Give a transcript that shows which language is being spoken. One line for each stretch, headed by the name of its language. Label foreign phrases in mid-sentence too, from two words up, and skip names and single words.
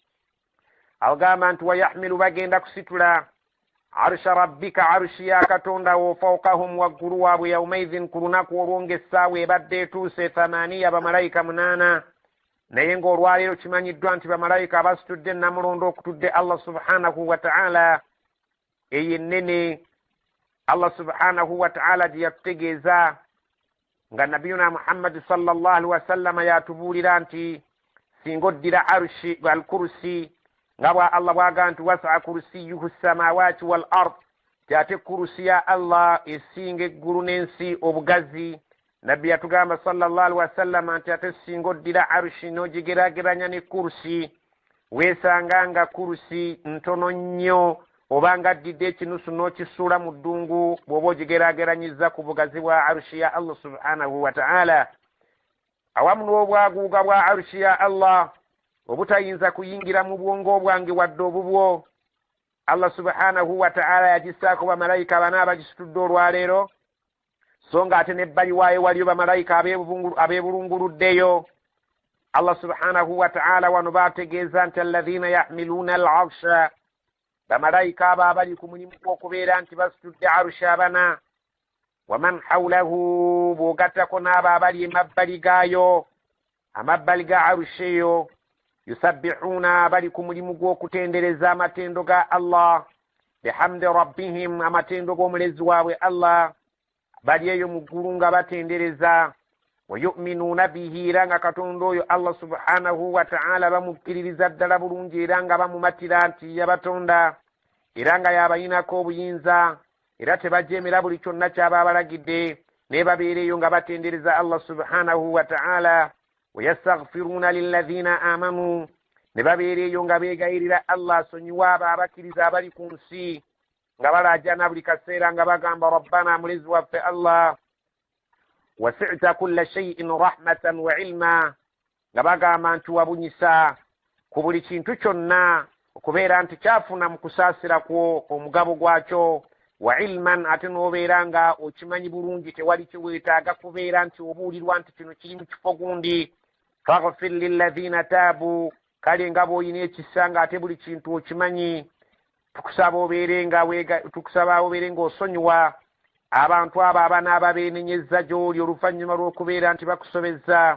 Ganda: agamba nti
Arabic: ويحمل
Ganda: bagenda kusitula
Arabic: عرش ربك
Ganda: arshi ya katonda wo fawqahum waggulu waabwe yawmaidhin ku lunaku olwonga essaawa ebadde etuuse 8 bamalayika 8. naye ng'olwaleero kimanyiddwa nti bamalayika abasitudde namulondo okutudde
Arabic: الله سبحانه وتعالى
Ganda: eyo ennene.
Arabic: الله سبحانه وتعالى
Ganda: gye yatutegeeza nga nabiyuna Muhammad
Arabic: صلى الله عليه وسلم
Ganda: yatubuulira nti singa oddira arshi al-kursi nga bwa Allah bwaga nti
Arabic: وسع كرسيه السماوات والأرض,
Ganda: ate kursi ya Allah esinga eggulu n'ensi obugazi. Nabbi yatugamba
Arabic: صلى الله عليه وسلم
Ganda: nti ate singa oddira arshi n'ogigeraageranya ne kursi weesanga nga kursi ntono nnyo, obanga addidde ekinusu n'okisuula mu ddungu bw'oba ogigeraageranyiza ku bugazi bwa arshi ya
Arabic: الله سبحانه وتعالى.
Ganda: Awamu n'obwaguuga bwa arshi ya Allah obutayinza kuyingira mu bwongo bwange wadde obubwo,
Arabic: الله سبحانه وتعالى
Ganda: yagissaako bamalayika 4 abagisitudde olwaleero, so nga ate n'ebbali waayo waliyo bamalayika abeebulunguluddeyo.
Arabic: الله سبحانه وتعالى
Ganda: wano baategeeza nti
Arabic: الذين يحملون العرش,
Ganda: bamalayika abo abali ku mulimu gw'okubeera nti basitudde arusha 4.
Arabic: ومن حوله,
Ganda: bw'ogattako n'abo abali emabbali gaayo, amabbali ga arusha eyo, yusabbihuuna, bali ku mulimu gw'okutendereza amatendo ga Allah,
Arabic: بحمد ربهم,
Ganda: amatendo g'omulezi waabwe Allah, bali eyo mu ggulu nga batendereza.
Arabic: ويؤمنون به,
Ganda: era nga katonda oyo
Arabic: الله سبحانه وتعالى
Ganda: bamukkiririza ddala bulungi, era nga bamumatira nti yabatonda, era nga yabayinako obuyinza, era tebajeemera buli kyonna kyaba abalagidde, ne babeera eyo nga batendereza
Arabic: الله سبحانه وتعالى. ويستغفرون للذين آمنوا,
Ganda: ne babeera eyo nga beegayirira Allah asonyiwe abo abakkiriza abali ku nsi, nga balaajana buli kaseera nga bagamba rabbana, mulezi waffe Allah,
Arabic: وسعت كل شيء رحمة وعلما,
Ganda: nga bagamba nti wabunyisa ku buli kintu kyonna, okubeera nti kyafuna mu kusaasira kwo omugabo gwakyo,
Arabic: وعلما,
Ganda: ate n'obeera nga okimanyi bulungi, tewali kiweetaaga kubeera nti obuulirwa nti kino kiri mu kifo gundi.
Arabic: فاغفر للذين تابوا,
Ganda: kale nga bw'olina ekisa nga ate buli kintu okimanyi, tukusaba obeere ng'osonyiwa abantu abo abanaaba beenenyezza gy'oli oluvannyuma lw'okubeera nti bakusobezza.